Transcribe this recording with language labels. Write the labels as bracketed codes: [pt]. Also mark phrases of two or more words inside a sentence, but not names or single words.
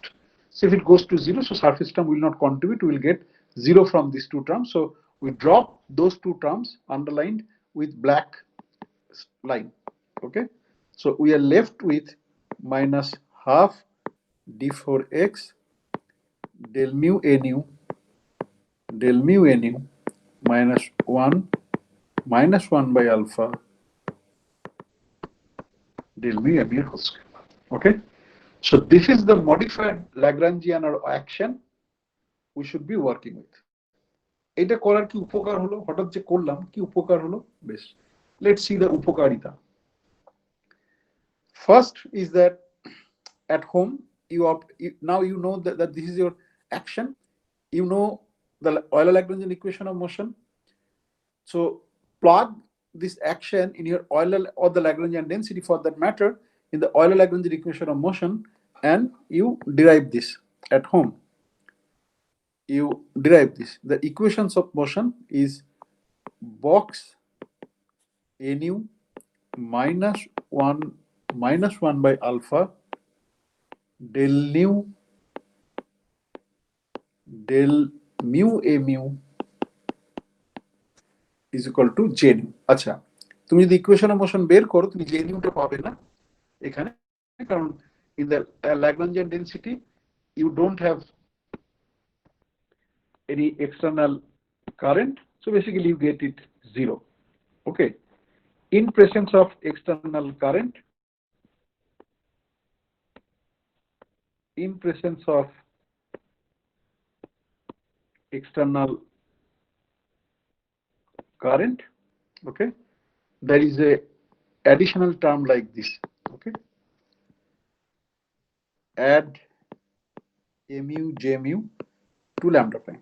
[en] So if it goes to zero, so surface term will not contribute, we will get zero from these two terms. So we drop those two terms underlined with black line. Okay, so we are left with minus half d4x del mu a nu del mu a nu minus 1 by alpha del mu mu whole square. Okay, so this is the modified Lagrangian or action we should be working with. [bn] এটা করার কি উপকার হলো, হঠাৎ যে করলাম কি উপকার হলো, বেশ, [en] let's see the উপকারিতা. First is that at home now you know that this is your action, you know the Euler-Lagrangian equation of motion, so plug this action in your Euler or the Lagrangian density for that matter in the Euler-Lagrangian equation of motion, and you derive this at home. You derive this. The equations of motion is box nu minus 1 by alpha del nu del mu a mu is equal to j nu. [bn] আচ্ছা, তুমি যদি [en] equation of motion [bn] বের করো তুমি j nuটা পাবে না এখানে, কারণ [en] in the Lagrangian density you don't have any external current, so basically you get it 0. Okay, in presence of external current, in presence of external current, okay, there is a additional term like this. Okay, add mu j mu to lambda prime.